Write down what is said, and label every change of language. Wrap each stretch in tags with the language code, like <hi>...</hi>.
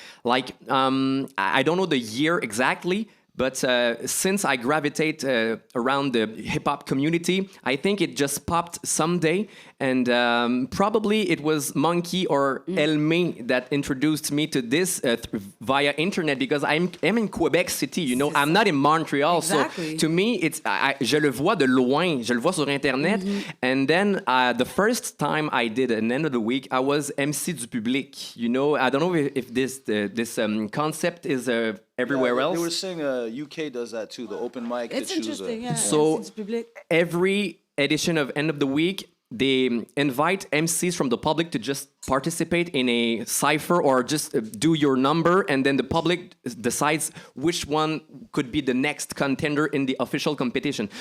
<en>Like, I don't know the year exactly, but since I gravitate around the hip-hop community, I think it just popped someday. And probably it was Monkey or Elme that introduced me to this via internet, because I'm in Quebec City, you know. I'm not in Montreal. Exactly. So to me,</en> <fr>je le vois de loin. Je le vois sur internet.</fr> <en>And then the first time I did an End of the Week, I was MC du Public. You know, I don't know if this concept is everywhere else. They were saying UK does that too, the open mic. It's interesting, yeah. So MC du Public. every edition of End of the Week, they invite MCs from the public to just participate in a cipher or just do your number, and then the public decides which one could be the next contender in the official competition.</en>